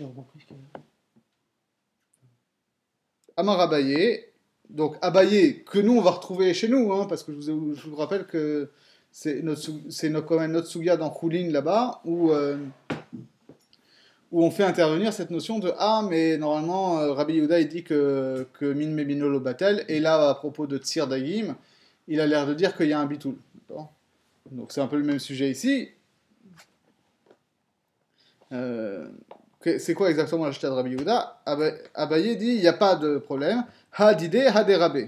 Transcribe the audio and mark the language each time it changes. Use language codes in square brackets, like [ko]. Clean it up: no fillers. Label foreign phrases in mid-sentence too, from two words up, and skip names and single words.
[arc] Amar Abaye. [fr] Donc Abaye, que nous on va retrouver chez nous, hein, parce que je vous rappelle que c'est quand même notre sugia dans Choulin là-bas, où on fait intervenir cette notion de mais normalement Rabbi Yehuda il dit que [arc] min mebino lo batel, [fr] et là à propos de [he] Tsir Dagim, [fr] il a l'air de dire qu'il y a un bitoul. Donc c'est un peu le même sujet ici. C'est quoi exactement la chita de Rabbi Yehuda? Abaye dit il n'y a pas de problème. Hadide, haderabe.